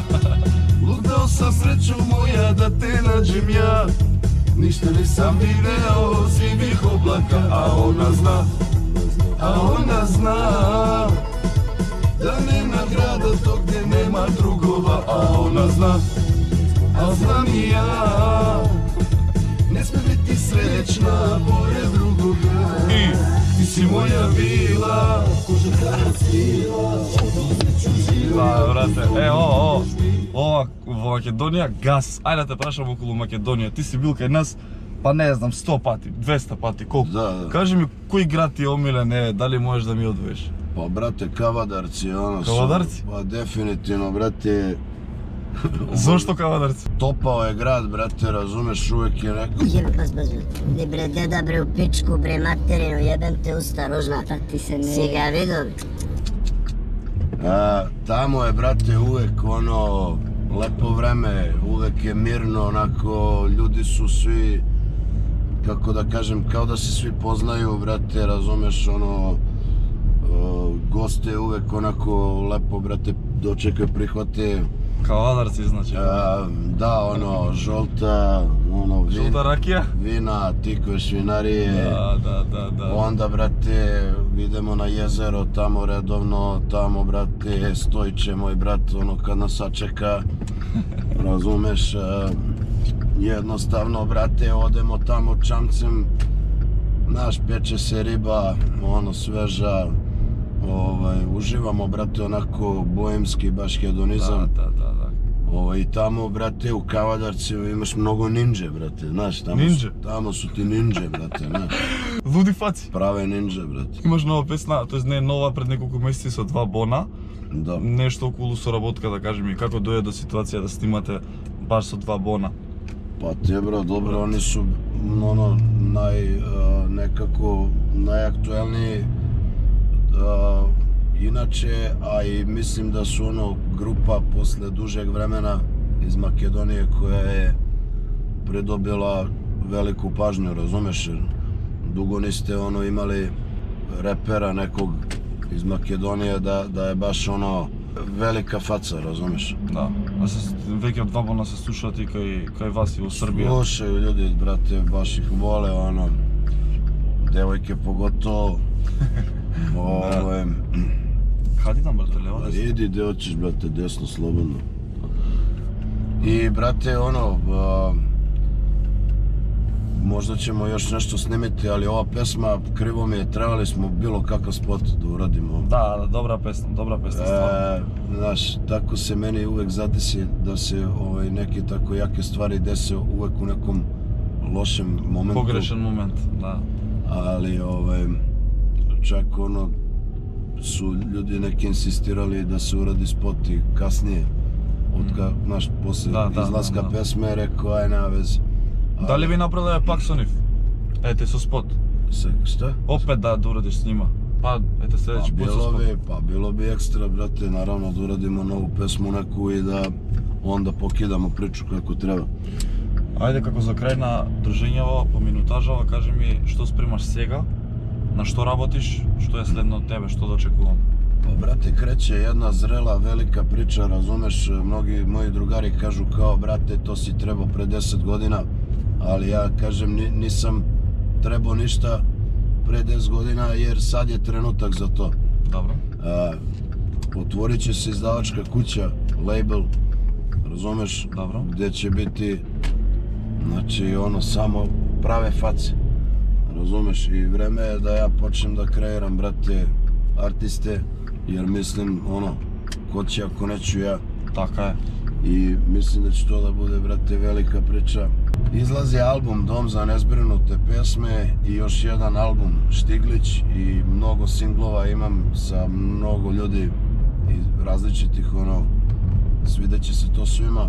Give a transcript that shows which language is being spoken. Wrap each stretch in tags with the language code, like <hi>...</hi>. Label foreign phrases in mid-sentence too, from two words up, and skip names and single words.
<sr>Ludao sam sreću moja da te nađem ja, ništa nisam video sivih oblaka, a ona zna da nema grada to gdje nema drugova, a ona zna, a znam i ja, ne sme biti srećna pored drugoga. Ti si moja vila, koža kada svila,</sr> <mk>Да, брате, ова во Македонија газ. Ајде да те прашам околу Македонија. Ти си бил кај нас, па не знам, 100 пати, 200 пати, колку? Да. Кажи ми, кој град ти е омилен, дали можеш да ми одвоиш?</mk> <sr>Pa brate, Kavadarci, ono su... Kavadarci? Pa definitivno, brate,</sr> <mk>Зошто Кавадарци?</mk> <sr>topao je grad, brate, razumeš, uvek je neko... Jebe pas, ne bre deda bre u pičku bre materinu, jebem te usta ružna. Pa ti se ne... Si ga vidio? Tamo je, brate, uvek ono, lepo vreme, uvek je mirno, onako, ljudi su svi, kako da kažem, kao da se svi poznaju, brate, razumeš, ono, goste uvek onako lepo, brate, dočekaju, prihvate.</sr> <mk>Кавадарци, значи.</mk> <sr>Da, ono, žolta, ono,</sr> <mk>Жолта ракија?</mk> <sr>vina, tikve, švinarije.</sr> <mk>Да.</mk> <sr>Onda, brate, idemo na jezero, tamo redovno, tamo, brate, Stojiće, moj brat, ono, kad nas sačeka, razumeš, jednostavno, brate, odemo tamo čamcem, znaš, peče se riba, ono, sveža, uživamo, brate, onako, boemski, baš hedonizam. Da. I tamo, brate, u Kavadarcima imaš mnogo ninđe, brate, znaš, tamo su ti ninđe, brate, znaš.</sr> <mk>Луди фаци.</mk> <sr>Prave ninđe, brate.</sr> <mk>Имаш нова песна, тоест не е нова, пред неколку месеци со 2 бона.</mk> <sr>Da.</sr> <mk>Нешто околу соработка, да кажем, и како дојде до ситуација да снимате баш со 2 бона?</mk> <sr>Pa te, bro, dobro, oni su, ono, nekako najaktuelniji. Inače, a i mislim da su ono grupa posle dužeg vremena iz Makedonije koja je pridobila veliku pažnju, razumeš, jer dugo niste ono imali repera nekog iz Makedonije da je baš ono velika faca, razumeš.</sr> <mk>Да. А се веќе од 2 бона се слушаат и кај вас и во Србија.</mk> <sr>Slušaju ljudi, brate, baš ih vole, ono, devojke pogotovo.</sr> <mk>Хади там, брате, лево, десно?</mk> <sr>Idi gdje hoćeš, brate, desno, slobodno. I, brate, ono, možda ćemo još nešto snimiti, ali ova pesma, krivo mi je, trebali smo bilo kakav spot da uradimo.</sr> <mk>Да, добра песна, стварно.</mk> <sr>Znaš, tako se meni uvek zadesi da se neke tako jake stvari dese uvek u nekom lošem momentu.</sr> <mk>Погрешен момент, да.</mk> <sr>Ali, čak ono, su ljudi neki insistirali da se uradi spot i kasnije, znaš, posle izlaska pesme, rekao, aj nema veze.</sr> <mk>Дали би направиле пак со нив? Ете, со спот.</mk> <sr>Šta? Опет да урадиш с нима.</sr> <mk>Па, ете, следеќи пут со спот.</mk> <sr>Pa bilo bi ekstra, brate, naravno da uradimo novu pesmu neku i da onda pokidamo priču kako treba.</sr> <mk>Ајде, како за крај на дружењево, по минутажава, кажи ми што спремаш сега, на што работиш, што е следно од тебе, што да очекувам?</mk> <sr>Pa, brate, kreće jedna zrela, velika priča, razumeš, mnogi moji drugari kažu kao, brate, to si trebao pre 10 godina, ali ja kažem, nisam trebao ništa pre 10 godina, jer sad je trenutak za to. Dobro. Otvorit će se izdavačka kuća, label, razumeš, Dobro. gdje će biti, znači, ono, samo prave face, razumeš, i vreme je da ja počnem da kreiram, brate, artiste, jer mislim, ono, ko će ako neću ja.</sr> <mk>Така е.</mk> <sr>I mislim da će to da bude, brate, velika priča. Izlazi album Dom za nezbrinute pjesme i još jedan album Štiglić i mnogo singlova imam sa mnogo ljudi iz različitih svidjet će se to svima.</sr>